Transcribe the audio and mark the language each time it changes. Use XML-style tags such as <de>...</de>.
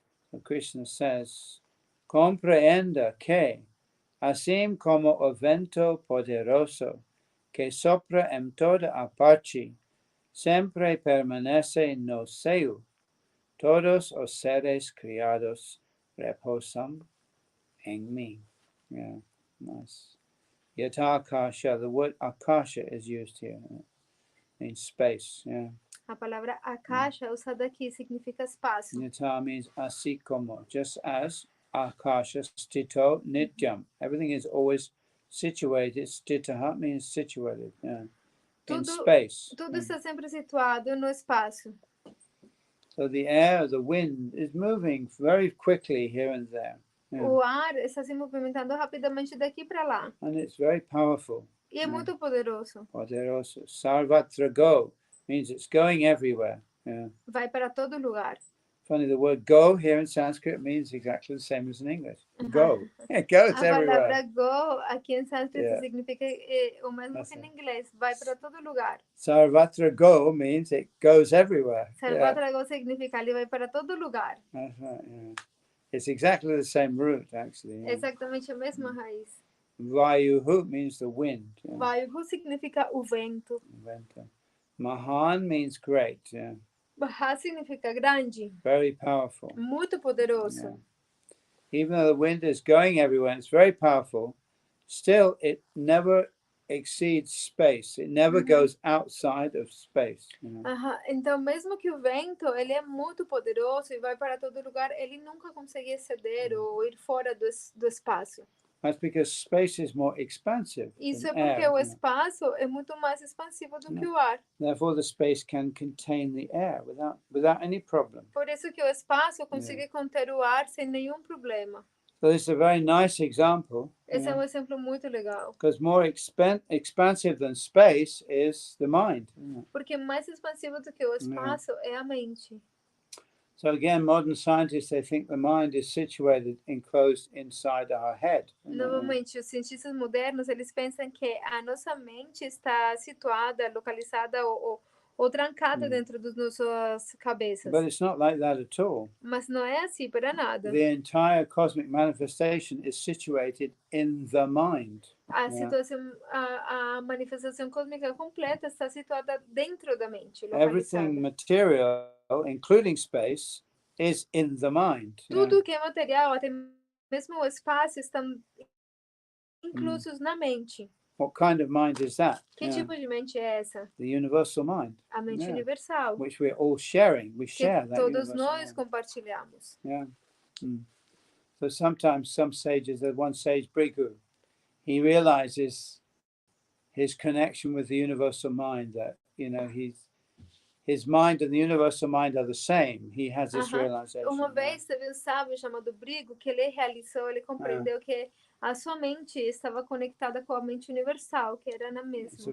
<en>So Krishna says,</en> <pt>comprehenda que, assim como o vento poderoso que sopra em toda a parte, sempre permanece no seio, todos os seres criados reposam em mim.</pt> <en>Yeah, nice. Yata akasha, the word akasha is used here, in space. Yeah.</en> <pt>A palavra akasha usada aqui significa espaço.</pt> <en>Yata means</en> <pt>assim como,</pt> <en>just as akasha stito nityam. Everything is always situated. Stitaha means situated. Yeah. In space.</en> <pt>Tudo está sempre situado no espaço.</pt> <en>So the air, the wind is moving very quickly here and there. Yeah.</en> <pt>O ar está se movimentando rapidamente daqui para lá.</pt> <en>And it's very powerful.</en> <pt>E é muito poderoso. Poderoso.</pt> <en>Sarvatra go means it's going everywhere. Yeah.</en> <pt>Vai para todo lugar.</pt> <en>Funny, the word go here in Sanskrit means exactly the same as in English. Go. It goes</en> <pt>A palavra</pt> <en>everywhere.</en> <pt>go aqui em sânscrito</pt> <en>Yeah.</en> <pt>significa o mesmo que em inglês, vai para todo lugar.</pt> <en>Sarvatra go means it goes everywhere.</en> <pt>Sarvatra go significa ele vai para todo lugar.</pt> <en>That's right, yeah. It's exactly the same root, actually. Yeah.</en> <pt>Exatamente a mesma raiz.</pt> <en>Vayuhu means the wind. Yeah.</en> <pt>Vayuhu significa o vento. Venta.</pt> <en>Mahan means great. Yeah.</en> <pt>Maha significa grande.</pt> <en>Very powerful.</en> <pt>Muito poderoso.</pt> <en>Yeah. Even though the wind is going everywhere, it's very powerful, still it never exceeds space. It never goes outside of space. You know?</en> <pt>Então, mesmo que o vento ele é muito poderoso e vai para todo lugar, ele nunca consegue exceder ou ir fora do espaço.</pt> <en>That's because space is more expansive.</en> <pt>Isso é</pt> <en>than</en> <pt>porque</pt> <en>air,</en> <pt>o espaço é muito mais expansivo do que o ar.</pt> <en>Therefore, the space can contain the air without any problem.</en> <pt>Por isso que o espaço consegue conter o ar sem nenhum problema.</pt> <en>So this is a very nice example.</en> <pt>Esse é um exemplo muito legal.</pt> <en>Because more expansive than space is the mind.</en> <pt>Porque mais expansivo do que o espaço é a mente.</pt> <en>So again, modern scientists, they think the mind is situated, enclosed inside our head.</en> <pt>Novamente, os cientistas modernos, eles pensam que a nossa mente está situada, localizada ou trancada dentro das nossas cabeças.</pt> <en>But it's not like that at all.</en> <pt>Mas não é assim para nada.</pt> <en>The entire cosmic manifestation is situated in the mind.</en> <pt>A manifestação cósmica completa está situada dentro da mente, localizada.</pt> <en>Everything material, including space, is in the mind.</en> <pt>Tudo que é material, até mesmo o espaço, estão inclusos na mente.</pt> <en>What kind of mind is that?</en> <pt>Que tipo de mente é essa?</pt> <en>The universal mind.</en> <pt>A mente universal.</pt> <en>Which we're all sharing. We share that.</en> <pt>Todos nós compartilhamos.</pt> <en>Yeah. So sometimes some sages, there's one sage, Brigu, he realizes his connection with the universal mind, that, you know, his mind and the universal mind are the same. He has this realization.</en> <pt>Uma vez teve um sábio chamado Brigu que ele realizou, ele compreendeu que a sua mente estava conectada com a mente universal, que era na mesma.</pt>